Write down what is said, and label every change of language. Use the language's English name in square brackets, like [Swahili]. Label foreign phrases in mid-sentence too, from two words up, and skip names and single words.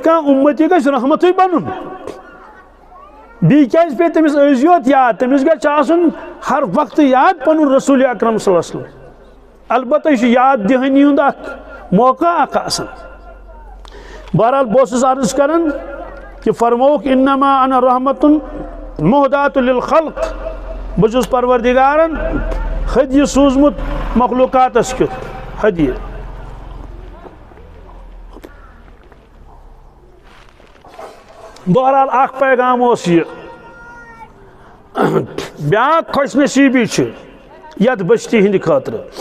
[Kashmiri] کانٛہہ اُمتی گژھِ رحمتٕے بنُن بیٚیہِ کیٛازِ پیٚیہِ تٔمِس أزۍ یوت یاد تٔمِس گژھِ آسُن ہر وقتہٕ یاد پنُن رسول اکرم [Arabic] صلی اللہ علیہ وسلم [Kashmiri] البتہ یہِ چھُ یاد دِہٲنی ہُنٛد اکھ موقع اکھ آسان بہرحال بہٕ اوسُس عرض کران کہ فرموک [Arabic] انما انا رحمتن مہدات [Kashmiri] للخلق بہٕ چھُس پروردگارن ہدیہِ سوٗزمُت مخلوقاتس کیُتھ ہدیہِ بہرحال اکھ پیغام اوس یہِ بیاکھ خوش نصیٖبی چھِ یتھ بستی ہٕنٛدِ خٲطرٕ